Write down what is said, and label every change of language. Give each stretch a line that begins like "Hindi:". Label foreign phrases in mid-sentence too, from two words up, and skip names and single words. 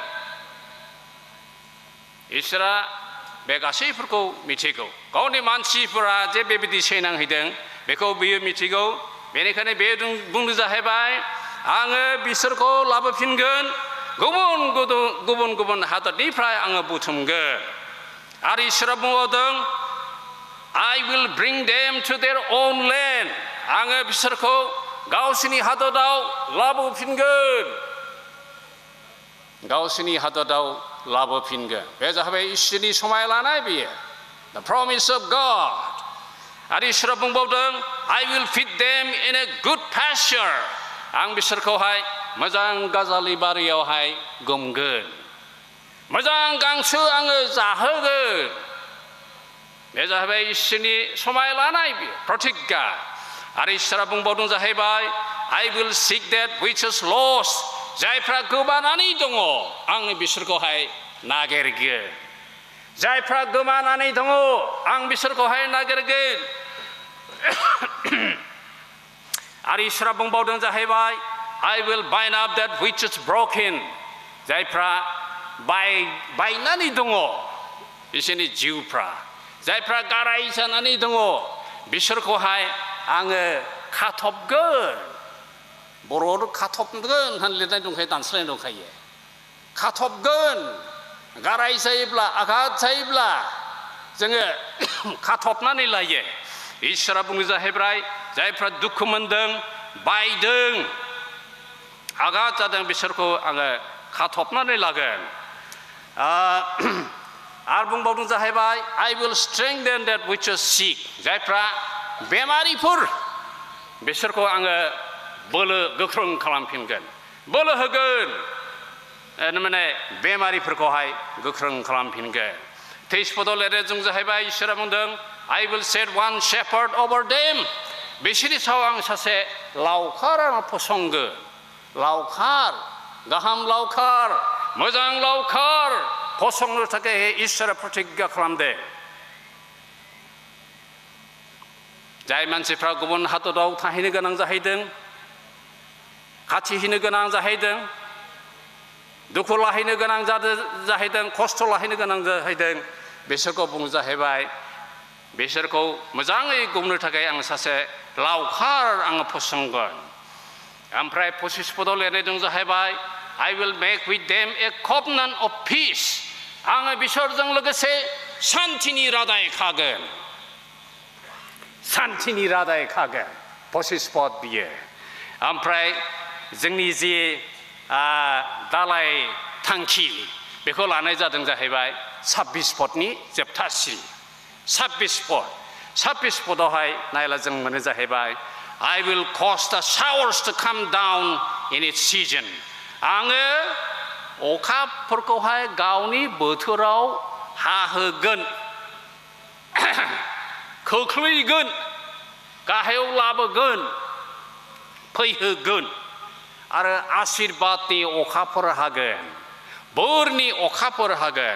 Bodo: इसोरा बे गासैफोरखौ मिथिगौ गावनि मानसिफोरा जे बेबायदि सैनांहैदों बेखौ बियो मिथिगौ बेनिखायनो बे बुंनो जाहैबाय आङो बिसोरखौ लाबोफिनगोन गुबुन गुबुन हादरनिफ्राय आङो बुथुमगोन आरो इसोरा बुंबावदों
English: I will bring them to their own land
Bodo: आङो बिसोरखौ गावसिनि हादराव लाबोफिनगोन गावसिनि हादराव लाबोफिनगोन बे जाहैबाय इसोरनि समाय लानाय बेयो
English: the promise of God
Bodo: आरो इसोरा बुंबावदों
English: I will feed them in a good pasture
Bodo: आं बिसोरखौहाय मोजां गाजालि बारियावहाय गुमगोन मोजां गांसो आङो जाहोगोन बे जाहैबाय इसोरनि समाय लानाय बेयो प्रतिज्ञा आरो इसोरा बुंबावदों जाहैबाय
English: I will seek that which is lost
Bodo: जायफ्रा गोमानानै दङ आं बिसोरखौहाय नागिरगोन जायफ्रा गोमानानै दङ आं बिसोरखौहाय नागिरगोन आरो इसोरा बुंबावदों जाहैबाय
English: I will bind up that which is broken
Bodo: जायफ्रा बायनानै दङ बिसोरनि जिउफ्रा जायफ्रा गाराय जानानै दङ बिसोरखौहाय आङो खाथबगोन बर'आव खाथबगोन होननानै लिरनाय दंखायो दानस्लायनाय दंखायो खाथबगोन गाराय जायोब्ला आघात जायोब्ला जोङो खाथबनानै लायो इसोरा बुङो जाहैबाय जायफ्रा दुखु मोनदों बायदों आघात जादों बिसोरखौ आङो खाथबनानै लागोन आरो बुंबावदों जाहैबाय
English: I will strengthen that which is sick
Bodo: जायफ्रा बेमारिफोर बिसोरखौ आङो बोलो गोख्रों खालामफिनगोन बोलो होगोन माने बेमारिफोरखौहाय गोख्रों खालामफिनगोन 23 पदआव लिरनाय जों जाहैबाय इसोरा बुंदों
English: I will set one shepherd over them
Bodo: बिसोरनि सायाव आं सासे लावखार आं फसंगोन लावखार गाहाम लावखार मोजां लावखार फसंनो थाखाय इसोरा प्रतिज्ञा खालामदों जाय मानसिफ्रा गुबुन हादराव थाहैनो गोनां जाहैदों खाथिहैनो गोनां जाहैदों दुखु लाहैनो गोनां जाहैदों खस्थ' लाहैनो गोनां जाहैदों बिसोरखौ बुङो जाहैबाय बिसोरखौ मोजाङै गुमनो थाखाय आं सासे लावखार आङो फसंगोन ओमफ्राय 25 पदआव लिरनाय दं जाहैबाय
English: I will make with them a covenant of peace
Bodo: आङो बिसोरजों लोगोसे शान्तिनि रादाय खागोन शान्तिनि रादाय खागोन 25 पद बियो ओमफ्राय जोंनि जे दालाय थांखि बेखौ लानाय जादों जाहैबाय 26 पदनि जोबथा सिरि 26 पद 26 पदावहाय नायला जों मोनो जाहैबाय
English: I will cause the showers to come down in its season
Bodo: आङो अखाफोरखौहाय गावनि बोथोराव हाहोगोन खोख्लैगोन गाहायाव लाबोगोन फैहोगोन आरो आशीर्बादनि अखाफोर हागोन बोरनि अखाफोर हागोन